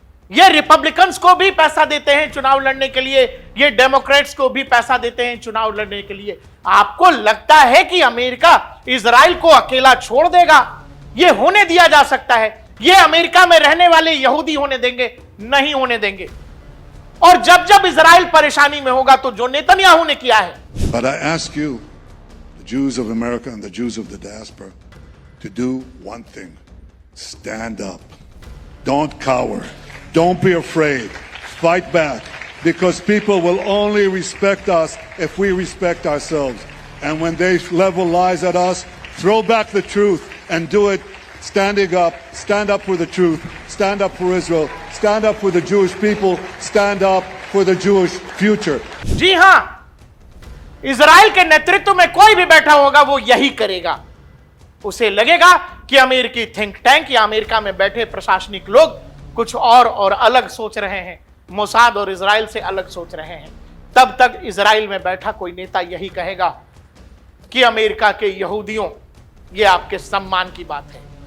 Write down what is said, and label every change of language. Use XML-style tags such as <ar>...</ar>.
<hi>ये रिपब्लिकन्स को भी पैसा देते हैं चुनाव लड़ने के लिए, ये डेमोक्रेट्स को भी पैसा देते हैं चुनाव लड़ने के लिए। आपको लगता है कि अमेरिका इजराइल को अकेला छोड़ देगा? ये होने दिया जा सकता है? ये अमेरिका में रहने वाले यहूदी होने देंगे? नहीं होने देंगे। और जब जब इजराइल परेशानी में होगा तो जो नेतन्याहू ने किया है,</hi> <en>But I ask you, the Jews of America and the Jews of the diaspora, to do one thing. Stand up. Don't cower. Don't be afraid. Fight back. Because people will only respect us if we respect ourselves. And when they level lies at us, throw back the truth and do it standing up. Stand up for the truth. Stand up for Israel. Stand up for the Jewish people. Stand up for the Jewish future.</en> <hi>जी हां, Israel के नेतृत्व में कोई भी बैठा होगा वो यही करेगा। उसे लगेगा कि अमेरिकी थिंक टैंक या अमेरिका में बैठे प्रशासनिक लोग कुछ और अलग सोच रहे हैं, मोसाद और इजराइल से अलग सोच रहे हैं। तब तक इजराइल में बैठा कोई नेता यही कहेगा कि अमेरिका के यहूदियों, ये आपके सम्मान की बात है।</hi>